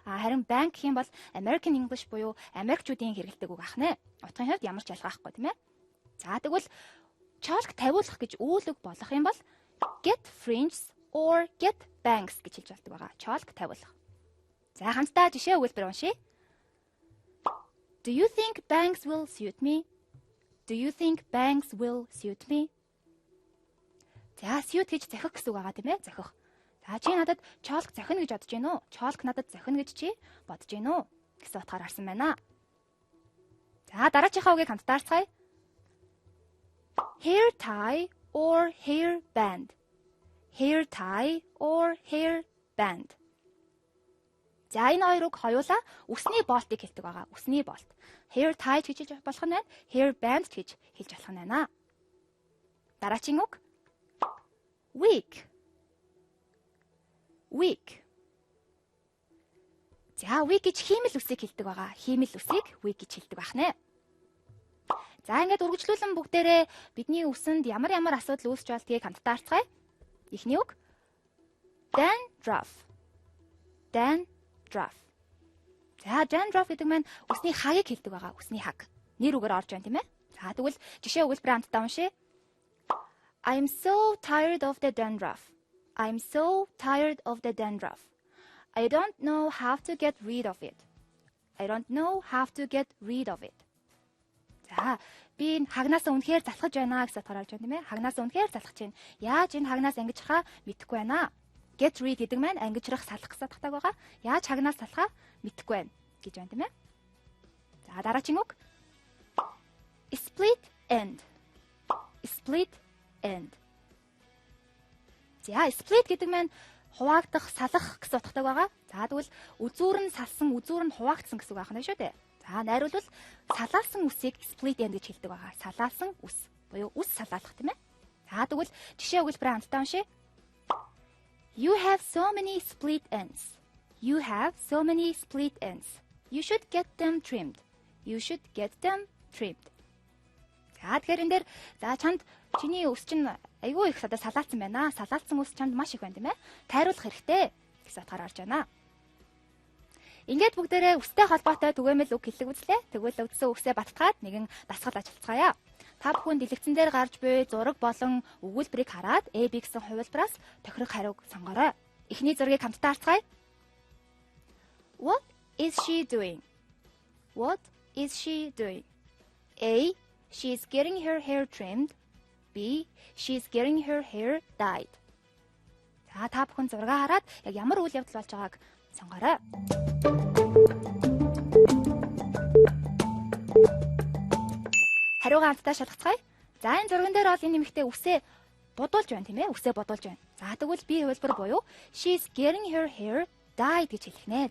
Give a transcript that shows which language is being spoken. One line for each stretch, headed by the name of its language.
Mongolian: Харин bang гэх юм бол
English: American English
Mongolian: буюу Америкчуудын хэрэглэдэг үг ахнаа. Утгын хувьд ямар ч ялгаахгүй тийм ээ. За тэгвэл чолк тавиулах гэж үйл үг болох юм бол
English: get fringes or get bangs
Mongolian: гэж хэлж болдог байгаа. Чолк тавиулах. За хамтдаа жишээ өгүүлбэр уншъя.
English: Do you think bangs will suit me? Do you think bangs will suit me?
Mongolian: За suit гэж зохих гэсэн үг байгаа тийм ээ. Зохих. За чи надад чолк зохино гэж бодож байна уу? Чолк надад зохино гэж чи бодож байна уу? Гэсэн утгаар харсан байна. За дараачихаа үгийг хамтдаа харцгаая.
English: Hair tie or hair band. Hair tie or hair band.
Mongolian: За энэ хоёр үг хоёулаа үсний болтыг хэлдэг байгаа. Үсний болт. Hair tie гэж хэлж болох нь байна. Hair band гэж хэлж болох нь байна. Дараагийн үг. Wig. Wig. За wig гэж хиймэл үсийг хэлдэг байгаа. Хиймэл үсийг wig гэж хэлдэг байна. За ингээд үргэлжлүүлэн бүгдээрээ бидний үсэнд ямар асуудал үүсч болдгийг хамтдаа харцгаая. Эхний үг. Dandruff. Dandruff. За dandruff гэдэг маань үсний хагийг хэлдэг байгаа. Үсний хаг. Нэр үгээр орж байна тийм ээ. За тэгвэл жишээ өгүүлбэрээ хамтдаа уншъя.
English: I'm so tired of the dandruff. I'm so tired of the dandruff. I don't know how to get rid of it. I don't know how to get rid of it.
Mongolian: За би хагнаас үнэхээр залхаж байна гэсэн утгаар орж байна тийм ээ. Хагнаас үнэхээр залхаж байна. Яаж энэ хагнаас ангижрахаа мэдэхгүй байна. Get rid гэдэг маань ангижрах, салах гэсэн утгатай байгаа. Яаж хагнаас салахаа мэдэхгүй байна гэж байна тийм ээ. За дараагийн үг. Split end.
English: Split end.
Mongolian: За split гэдэг маань хуваагдах, салах гэсэн утгатай байгаа. За тэгвэл үзүүр нь салсан, үзүүр нь хуваагдсан гэсэн үг аах нь шүү дээ. За найруулбал салаалсан үсийг split end гэж хэлдэг байгаа. Салаалсан үс буюу үс салаалах тийм ээ. За тэгвэл жишээ өгүүлбэрээ хамтдаа уншъя.
English: You have so many split ends. You have so many split ends. You should get them trimmed. You should get them trimmed.
Mongolian: За тэгэхээр энэ дээр за чанд чиний үс чинь айгүй их одоо салаалсан байна. Салаалсан үс чанд маш их байна тийм ээ. Тайруулах хэрэгтэй гэсэн утгаар орж байна. Ингээд бүгдээрээ үстэй холбоотой түгээмэл үг хэллэг үзлээ. Тэгвэл өгдсөн үгсээ баттгаад нэгэн дасгал ажиллацгаая. Та бүхэн дэлгэцэн дээр гарч буй зураг болон өгүүлбэрийг хараад A, B гэсэн хувилбараас тохирох хариуг сонгоорой. Эхний зургийг хамтдаа харцгаая.
English: What is she doing? What is she doing? A. She is getting her hair trimmed.
Mongolian: B.
English: She is getting her hair dyed.
Mongolian: За та бүхэн зургаа хараад яг ямар үйл явдал болж байгааг сонгоорой. Хариугаа хамтдаа шалгацгаая. За энэ зурган дээр бол энэ нэмэгтэй үсээ бодуулж байна тийм ээ. Үсээ бодуулж байна. За тэгвэл B хувилбар буюу
English: she is getting her hair dyed
Mongolian: гэж хэлэх нэ.